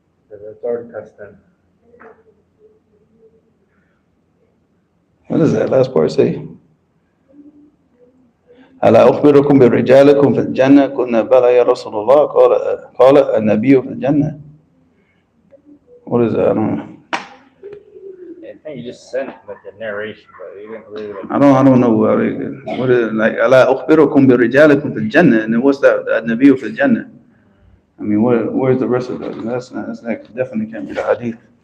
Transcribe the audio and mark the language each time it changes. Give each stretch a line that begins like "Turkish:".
English: The third testing. What does that last part say?
Arabic: ألا أخبركم برجالكم في الجنة كنا بلى يا رسول الله قال النبي في الجنة.
English: What is that? I don't know. I think you just sent like a narration, but you didn't really. Like, I don't know what is it, like
Arabic: ألا أخبركم برجالكم في الجنة,
English: and then what's that?
Arabic: النبي في الجنة.
English: I mean, where's the rest of that? That definitely can't be the hadith.